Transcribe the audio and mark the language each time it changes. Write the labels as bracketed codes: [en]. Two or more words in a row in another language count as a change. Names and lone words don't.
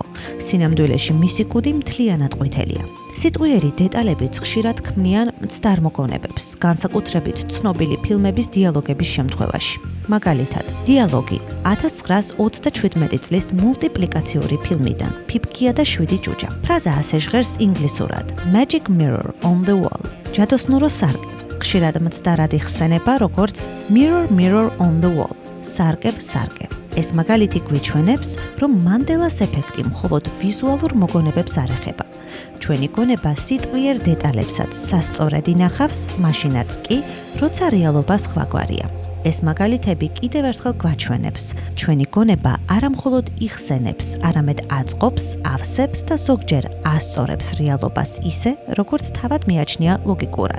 [ka] სინამდვილეში მისი კუდი მთლიანად ყვითელია. სიტყვიერი დეტალებიც ხშირად ქმნიან მცდარ მოგონებებს, განსაკუთრებით ცნობილი ფილმების დიალოგების შემთხვევაში. მაგალითად, დიალოგი 1927 წლის მულტიპლიკაციური ფილმიდან „ფიფქია და 7 ჯუჯა“. ფრაზა ასე ჟღერს ინგლისურად [en] „Magic mirror on the wall“. [ka] ჯადოსნურო სარკე. ხშირად მცდარად იხსენება როგორც [en] „Mirror mirror on the wall“. [ka] სარკე. ეს მაგალითი გვიჩვენებს, რომ მანდელას ეფექტი მხოლოდ ვიზუალურ მოგონებებს არ ეხება. ჩვენი გონება სიტყვიერ დეტალებსაც სასწორად ინახავს, მაშინაც კი, როცა რეალობა სხვაგვარია. ეს მაგალითები კიდევ ერთხელ გვაჩვენებს, ჩვენი გონება არა მხოლოდ იხსენებს, არამედ აწყობს, ავსებს და ზოგჯერ ასწორებს რეალობას ისე, როგორც თავად მიაჩნია ლოგიკურად.